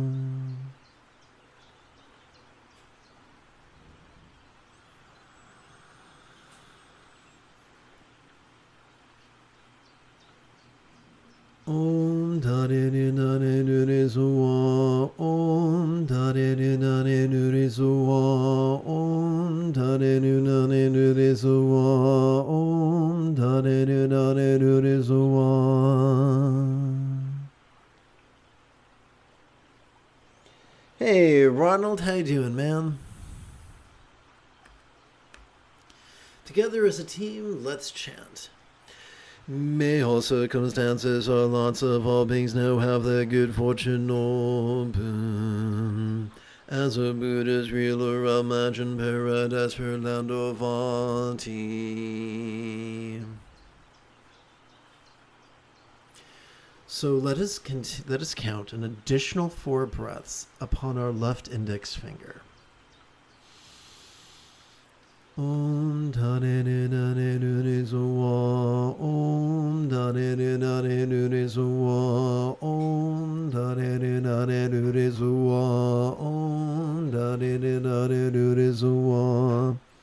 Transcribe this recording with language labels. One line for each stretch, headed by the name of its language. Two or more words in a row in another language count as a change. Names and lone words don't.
English: Om da de de da de do de so wa. Om da de de da de do de so wa. Om da de de da de do de so wa. Om da de de da de do de so wa. Hey Ronald, how you doing, man? Together as a team, let's chant. May all circumstances or lots of all beings now have their good fortune open. As a Buddha's real or imagined paradise for land of Vati. So let us count an additional 4 breaths upon our left index finger. Om da de de da de do de so wa. Om da de de da de do de so wa. Om da de de da de do de so wa. Om da de de da de do de so wa.